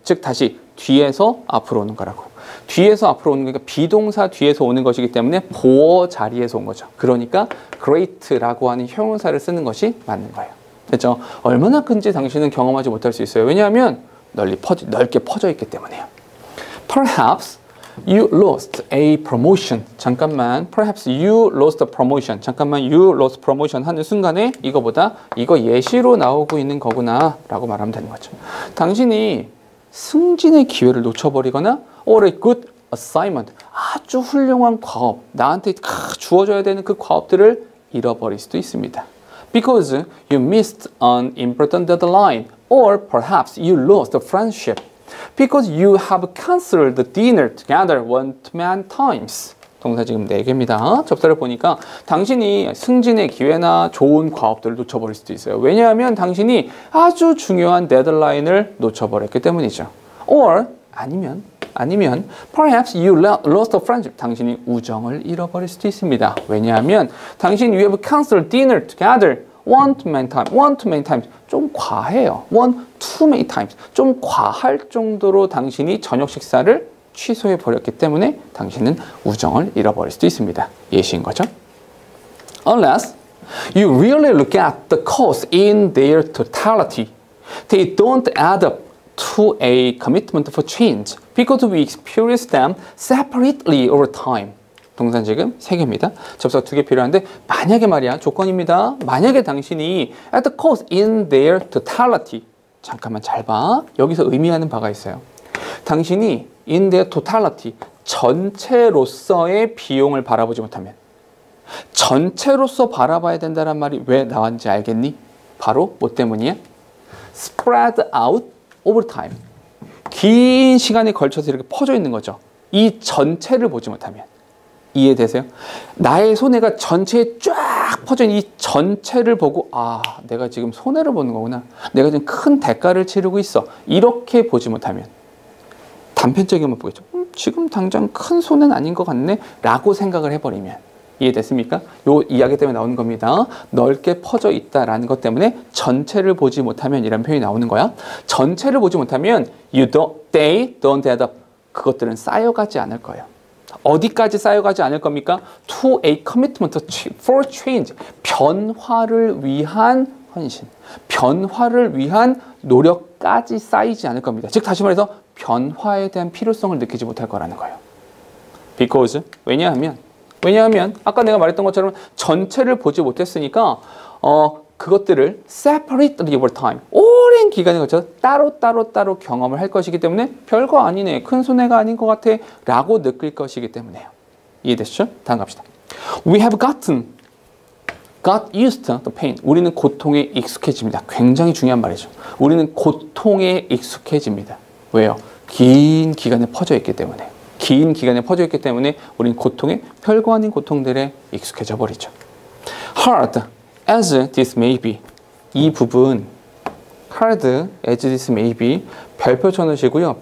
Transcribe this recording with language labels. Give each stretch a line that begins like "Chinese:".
Korean: 즉 다시 뒤에서 앞으로 오는 거라고. 뒤에서 앞으로 오는 거니까 비동사 뒤에서 오는 것이기 때문에 보어 자리에서 온 거죠. 그러니까 great라고 하는 형용사를 쓰는 것이 맞는 거예요. 됐죠? 얼마나 큰지 당신은 경험하지 못할 수 있어요. 왜냐하면 넓게 퍼져 있기 때문에요.
English: Perhaps you lost a promotion.
Korean: 잠깐만.
English: Perhaps you lost a promotion.
Korean: 잠깐만.
English: You lost promotion
Korean: 하는 순간에 이거 예시로 나오고 있는 거구나 라고 말하면 되는 거죠. 당신이 승진의 기회를 놓쳐버리거나
English: or a good assignment.
Korean: 아주 훌륭한 과업. 나한테 주어져야 되는 그 과업들을 잃어버릴 수도 있습니다.
English: Because you missed an important deadline, or perhaps you lost a friendship. Because you have canceled the dinner together one too many times.
Korean: 동사 지금 4개입니다. 접사를 보니까 당신이 승진의 기회나 좋은 과업들을 놓쳐버릴 수도 있어요. 왜냐하면 당신이 아주 중요한 데드라인을 놓쳐버렸기 때문이죠.
English: Or
Korean: 아니면
English: perhaps you lost a friendship.
Korean: 당신이 우정을 잃어버릴 수도 있습니다. 왜냐하면 당신
English: you have canceled dinner together one too many times.
Korean: 좀 과해요.
English: one too many times.
Korean: 좀 과할 정도로 당신이 저녁 식사를 취소해 버렸기 때문에 당신은 우정을 잃어버릴 수도 있습니다. 예시인 거죠.
English: Unless you really look at the costs in their totality, they don't add up to a commitment for change because we experience them separately over time.
Korean: 동사는 지금 3개입니다. 접속 2개 필요한데 만약에 말이야 조건입니다. 만약에 당신이
English: at the cost in their totality
Korean: 잠깐만 잘 봐. 여기서 의미하는 바가 있어요. 당신이
English: in their totality
Korean: 전체로서의 비용을 바라보지 못하면 전체로서 바라봐야 된다는 말이 왜 나왔는지 알겠니? 바로 뭐 때문이야?
English: spread out over time.
Korean: 긴 시간에 걸쳐서 이렇게 퍼져 있는 거죠. 이 전체를 보지 못하면. 이해되세요? 나의 손해가 전체에 쫙 퍼져 있는 이 전체를 보고 아, 내가 지금 손해를 보는 거구나. 내가 지금 큰 대가를 치르고 있어. 이렇게 보지 못하면 단편적이면 보겠죠. 지금 당장 큰 손해는 아닌 것 같네 라고 생각을 해버리면 이해됐습니까? 요 이야기 때문에 나오는 겁니다. 넓게 퍼져 있다라는 것 때문에 전체를 보지 못하면 이런 표현이 나오는 거야. 전체를 보지 못하면
English: they don't add up.
Korean: 그것들은 쌓여가지 않을 거예요. 어디까지 쌓여가지 않을 겁니까?
English: To a commitment for change.
Korean: 변화를 위한 헌신. 변화를 위한 노력까지 쌓이지 않을 겁니다. 즉 다시 말해서 변화에 대한 필요성을 느끼지 못할 거라는 거예요.
English: Because
Korean: 왜냐하면 아까 내가 말했던 것처럼 전체를 보지 못했으니까 그것들을
English: separately over time
Korean: 오랜 기간에 걸쳐서 따로 경험을 할 것이기 때문에 별거 아니네, 큰 손해가 아닌 것 같아 라고 느낄 것이기 때문에요. 이해되시죠? 다음 갑시다.
English: We have got used to the pain.
Korean: 우리는 고통에 익숙해집니다. 굉장히 중요한 말이죠. 우리는 고통에 익숙해집니다. 왜요? 긴 기간에 퍼져 있기 때문에. 긴 기간에 퍼져 있기 때문에 우리는 고통에 별거 아닌 고통들에 익숙해져 버리죠.
English: Hard as this may be.
Korean: 이 부분
English: hard as this may be
Korean: 별표 쳐놓으시고요.